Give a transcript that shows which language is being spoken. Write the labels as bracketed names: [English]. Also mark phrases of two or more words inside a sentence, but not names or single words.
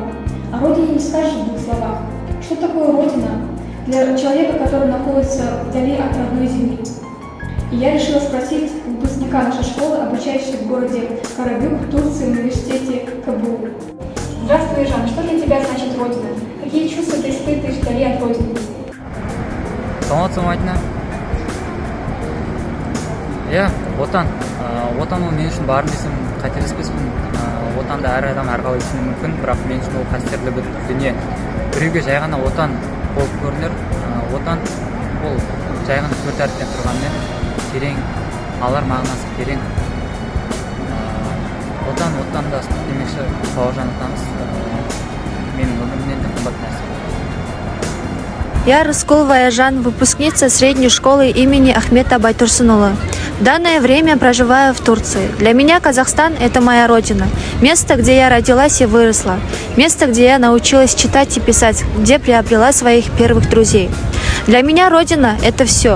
[Russian] О родине не скажешь в двух словах. Что такое родина для человека, который находится вдали от родной земли? И я решила спросить выпускника нашей школы, обучающегося в городе Карабюк, в Турции, в университете КБУ. Здравствуй, Жан. Что для тебя значит родина? Какие чувства ты испытываешь вдали от родины? [Kazakh] Саламатсың, Мадина. Отан. Отан ол мен үшін барын десем қателеспеспін. Отанды әр адам әрқалай түсінуі мүмкін, бірақ мен үшін ол қастерлі бір дүние. Біреуге жай ғана отан болып көрінер. Отан ол жай ғана төрт әріптен тұрғанмен терең, алар мағынасы терең. Отанда демекші Бауыржан атамыз менің өмірімнен де қымбат нәрсе. [Russian] Я Рыскулова Айжан, выпускница средней школы имени Ахмета Байтурсынұлы. В данное время проживаю в Турции. Для меня Казахстан – это моя родина. Место, где я родилась и выросла. Место, где я научилась читать и писать, где приобрела своих первых друзей. Для меня родина – это все.